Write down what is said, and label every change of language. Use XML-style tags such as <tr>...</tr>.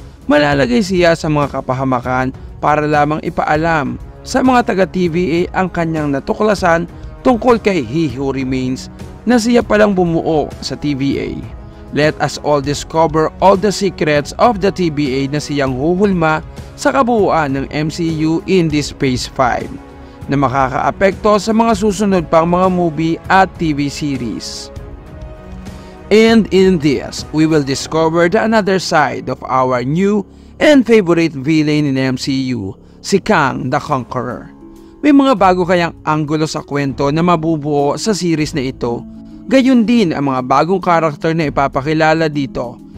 <tl>Malalagay siya sa mga kapahamakan para lamang ipaalam sa mga taga-TVA ang kanyang natuklasan tungkol kay He Who Remains na siya palang bumuo sa TVA.</tl> <en>Let us all discover all the secrets of the TVA</en> <tl>na siyang huhulma sa kabuuan ng MCU</tl> <en>in this Phase 5</en> <tl>na makakaapekto sa mga susunod pang mga movie at TV series.</tl> <en>And in this, we will discover the another side of our new and favorite villain in MCU, si Kang the Conqueror.</en> <tl>May mga bago kayang anggulo sa kwento na mabubuo sa series na ito. Gayon din ang mga bagong karakter na ipapakilala dito.</tl>